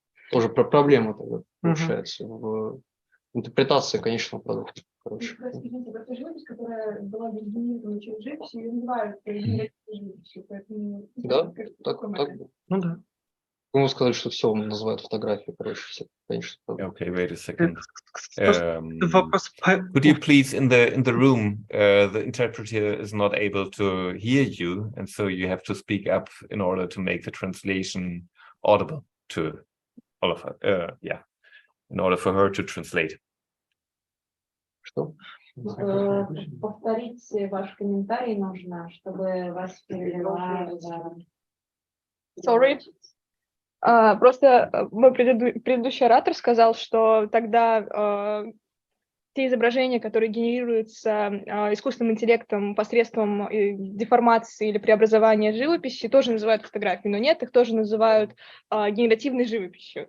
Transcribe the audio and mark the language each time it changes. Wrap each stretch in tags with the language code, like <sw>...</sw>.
<ru>Тоже проблема тогда получается в интерпретации конечного продукта. Короче. Простите, это живопись, которая была генерирована через живопись, ее называют генеративной живописью, поэтому... Да, так. Ну да. Вы можете сказать, что все называют фотографией, короче, все, конечно.</ru> <en>Okay, wait a second.</en> <ru>Вопрос.</ru> <en>Could you please, in the room, the interpreter is not able to hear you, and so you have to speak up in order to make the translation audible to all of her. Yeah, in order for her to translate.</en> <ru>Что? Повторить ваш комментарий нужно, чтобы вас перевела.</ru> <en>Sorry.</en> <ru>Просто мой предыдущий оратор сказал, что тогда те изображения, которые генерируются искусственным интеллектом посредством деформации или преобразования живописи, тоже называют фотографией, но нет, их тоже называют генеративной живописью.</ru>